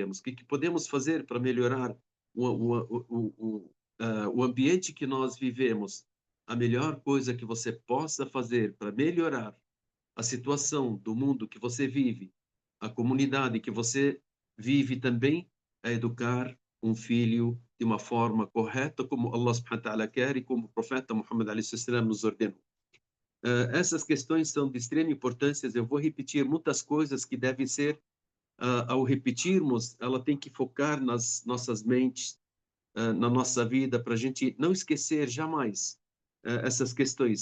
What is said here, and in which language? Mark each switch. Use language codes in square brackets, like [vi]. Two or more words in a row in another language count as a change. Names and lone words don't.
[pt] O que podemos fazer para melhorar o ambiente que nós vivemos? A melhor coisa que você possa fazer para melhorar a situação do mundo que você vive, a comunidade que você vive também, é educar um filho de uma forma correta, como [ar] الله سبحانه وتعالى [pt] quer e como o profeta Muhammad [ar] عليه السلام [pt] nos ordenou. Essas questões são de extrema importância. Eu vou repetir muitas coisas que devem ser, ao repetirmos, ela tem que focar nas nossas mentes, na nossa vida, para a gente não esquecer jamais essas questões.